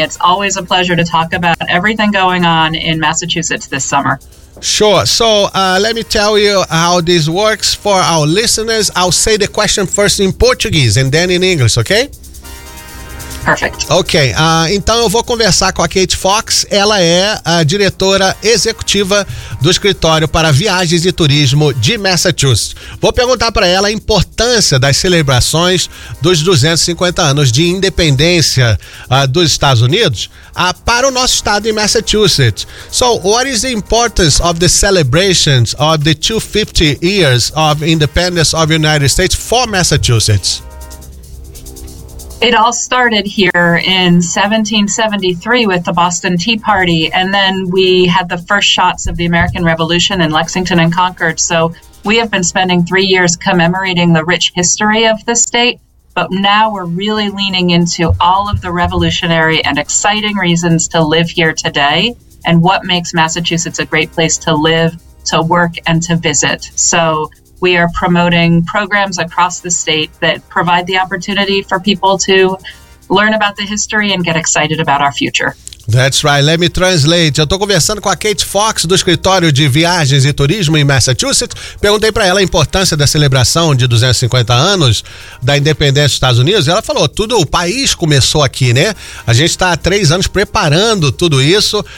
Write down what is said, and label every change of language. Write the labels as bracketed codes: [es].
[en] It's always a pleasure to talk about everything going on in Massachusetts this summer. Sure. So let me tell you how this works for our listeners. I'll say the question first in Portuguese and then in English, okay? Perfect. [pt] Ok, então eu vou conversar com a Kate Fox, ela é a diretora executiva do Escritório para Viagens e Turismo de Massachusetts. Vou perguntar para ela a importância das celebrações dos 250 anos de independência dos Estados Unidos para o nosso estado em Massachusetts. [en] So, what is the importance of the celebrations of the 250 years of independence of the United States for Massachusetts? It all started here in 1773 with the Boston Tea Party, and then we had the first shots of the American Revolution in Lexington and Concord. So we have been spending 3 years commemorating the rich history of the state, but now we're really leaning into all of the revolutionary and exciting reasons to live here today and what makes Massachusetts a great place to live, to work, and to visit. So we are promoting programs across the state that provide the opportunity for people to learn about the history and get excited about our future. That's right. Let me translate. [pt] Eu estou conversando com a Kate Fox, do Escritório de Viagens e Turismo em Massachusetts. Perguntei para ela a importância da celebração de 250 anos da independência dos Estados Unidos. Ela falou, tudo, o país começou aqui, né? A gente está há 3 anos preparando tudo isso.